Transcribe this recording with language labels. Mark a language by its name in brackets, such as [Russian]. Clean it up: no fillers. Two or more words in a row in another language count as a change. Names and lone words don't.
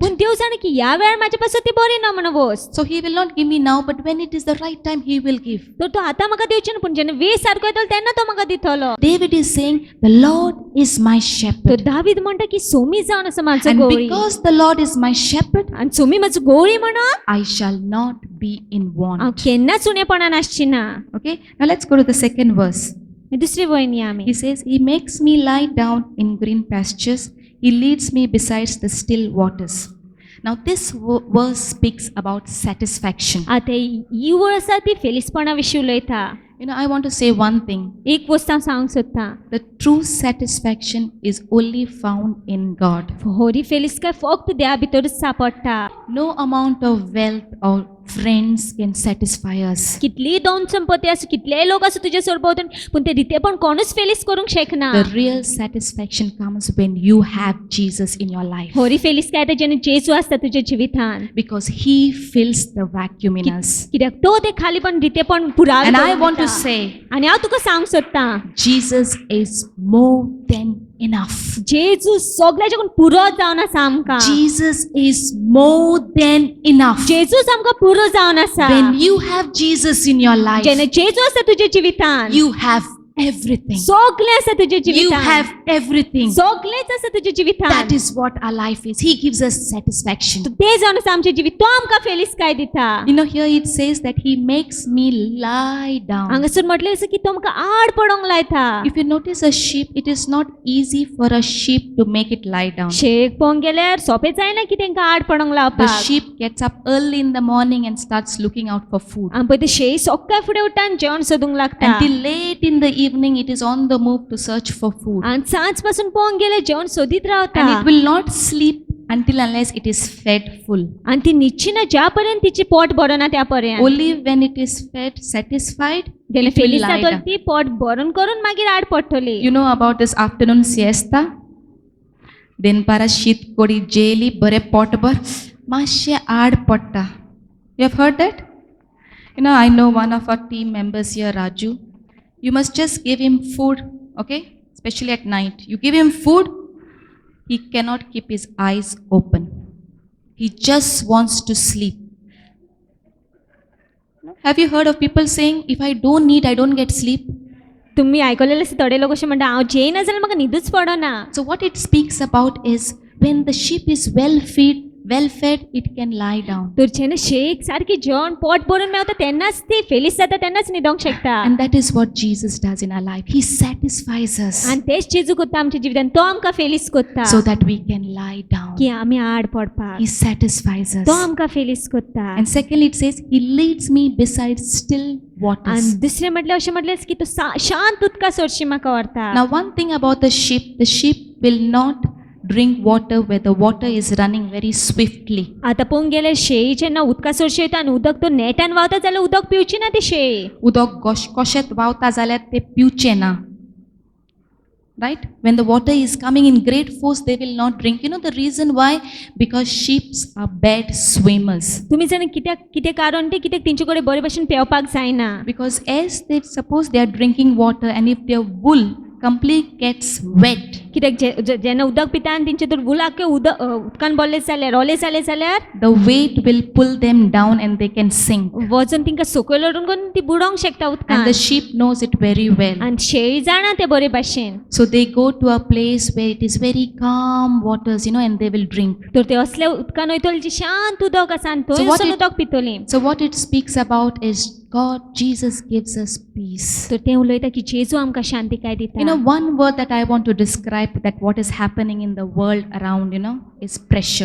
[Konkani] पूण देव जाणा की ह्या वेळार म्हाजे पासून ती बरी ना म्हणून वस्त. [English] So he will not give me now, but when it is the right time, he will give. [Konkani] तर तो आतां म्हाका दिवची ना पूण जेन्ना वेळ सारको येतलो तेन्ना तो म्हाका दितलो. [English] David is saying, the Lord is my [Konkani] तो [English] shepherd. [Konkani] दावीद म्हणटा की सोमी जावन आसा म्हाजो [English] And [Konkani] गोवळी. [English] because the Lord is my shepherd, [Konkani] आनी सोमी म्हाजो गोवळी म्हणून [English] I shall not be in [Konkani] हांव [English] want. [Konkani] केन्नाच उणेपणान आसची ना. [English] Okay, now let's go to the second verse. [Konkani] दुसरी वयन या आमी. [English] He says, he makes me lie down in green pastures. He leads me beside the still waters. Now this verse speaks about satisfaction. [Konkani] आतां ही वळ आसा ती फेलिसपणा विशीं उलयता. [English] You know, I want to say one thing. [Konkani] एक वस्त हांव सांगूंक सोदतां. [English] The true satisfaction is only found in God. [Konkani] होरी फेलिसकाय फक्त देवा भितरूच सापडटा. [English] No amount of wealth or friends can satisfy us. [Konkani] कितलीय दोन संपत्ती आसूं कितलेय लोक आसूं तुजे सोडभोंवतणी पूण ते रितेपण कोणूच फेलीस करूंक शकना. [English] The real satisfaction comes when you have Jesus in your life. [Konkani] होरी फेलीस काय जेन्ना जेजू आसता तुज्या जिवितान. [English] Because he fills the vacuum in us. [Konkani] कित्याक तो ते खालीपण रितेपण पुराय. [English] And I want to say, [Konkani] आनी हांव तुका सांगूंक सोदतां [English] Jesus is more than enough. [Konkani] जेजू सगळ्याच्याकून पुरो जावन आसा आमकां. [English] Jesus is more than enough. [Konkani] जेजूच आमकां पुरो जावन आसा. [English] When you have Jesus in your life, [Konkani] जेन्ना जेजू आसता तुज्या जिवितान [English] you have everything. [Konkani] सगळें आसा तुज्या [English] You [Konkani] जिवितान. [English] have everything. [Konkani] सगळेंच आसा तुज्या जिवितान. [English] That is what our life is. He gives us satisfaction. [Konkani] ते जावन आसा आमचें जिवीत. तो आमकां फेलिसकाय दिता. [English] You know, here it says that he makes me lie down. [Konkani] हांगासर म्हटलें आसा की तो आमकां आड पडोंक लायता. [English] If you notice a sheep, it is not easy for a sheep to make it lie down. [Konkani] शेक पळोवंक गेल्यार सोंपें जायना की तांकां आड पडोंक [English] The [Konkani] लावपाक. [English] sheep gets up early in the morning and starts looking out for food. [Konkani] आनी पळय ते शेळी सकाळीं फुडें उठता आनी जेवण सोदूंक लागता. Until late in the evening, it is on the move to search for food. आनी सांज पासून पळोवंक गेल्यार जेवण सोदीत [English] And [Konkani] रावता. [English] it will not sleep until unless it is fed full. [Konkani] आणि ती न्हिदची ना ज्या पर्यंत तिची पोट भरना त्या पर्यंत [English] Only when it is fed, satisfied, [Konkani] जेन्ना [English] it will [Konkani] फेलीस [English] lie [Konkani] जातली [English] down. [Konkani] ती पोट भरून करून मागीर आड पडटली. [English] You know about this afternoon siesta? [Konkani] Denpara शीत कोडी जेली बरे पोटभर मातशें आड पडटा. [English] You have heard that? You know, I know one of our team members here, Raju. You must just give him food, okay? Especially at night. You give him food, he cannot keep his eyes open. He just wants to sleep. Have you heard of people saying, if I don't eat, I don't get sleep? [Konkani] तुम्ही आयकलेले थोडे लोक अशें म्हणटा हांव जेयना जाल्यार म्हाका न्हिदूच पडना. [English] So what it speaks about is when the sheep is well fed, it can lie down. [Konkani] तर जेन्ना शेक सारकी जेवण पोट भरून मेवता तेन्नाच ती फेलीस जाता तेन्नाच न्हिदोंक शकता. [English] And that is what Jesus does in our life. He satisfies us [Konkani] आनी तेच जेजू कोत्ता आमच्या जिवितांत. तो आमकां फेलीस कोत्ता [English] so that we can lie down. [Konkani] की आमी आड पडपाक. [English] He satisfies us. [Konkani] तो आमकां फेलीस कोत्ता. [English] And secondly, it says, He leads me beside still waters. [Konkani] आनी दुसरें म्हटल्यार अशें म्हटलें की तो शांत उदका सोडशी म्हाका व्हरता. [English] Now, one thing about the sheep will not drink water where the water is running very swiftly. [Konkani] आतां पळोवंक गेल्यार शेळी जेन्ना उदका सोडशी वयता आनी उदक तो नेटान व्हांवता जाल्यार उदक पिवची ना ती शेळी. उदक कशेंत व्हांवता जाल्यार ते पिवचे ना. [English] Right? When the water is coming in great force, they will not drink. You know the reason why? Because sheep are bad swimmers. [Konkani] तुमी जाणा कितें कारण तें कित्याक तेंचे कडेन बरे भशेन पेंवपाक जायना. [English] Because as they suppose they are drinking water, and if their wool completely gets wet, [Konkani] कित्याक जेन्ना उदक पिता आनी तेंचे तर उलाक उदकान भरले जाल्यार रोले जाले जाल्यार [English] the weight will pull them down and they can sink. [Konkani] वजन तिंका सकयल ओडून करून ती बुडोंक शकता [English] And [Konkani] उदकान. [English] the sheep knows it very well. [Konkani] आनी शेळी जाणा ते बरे भाशेन. [English] So they go to a place where it is very calm waters, and they will drink. [Konkani] तर ते असल्या उदकान वयतली जी शांत उदक आसा आनी [English] So [Konkani] थंय [English] what [Konkani] वचून [English] it- [Konkani] उदक पितली. [English] So what it speaks about is Jesus gives us peace. [Konkani] तर ते उलयता की जेजू आमकां शांतिकाय दिता. [English] One word that I want to describe that what is happening in the world around, is pressure.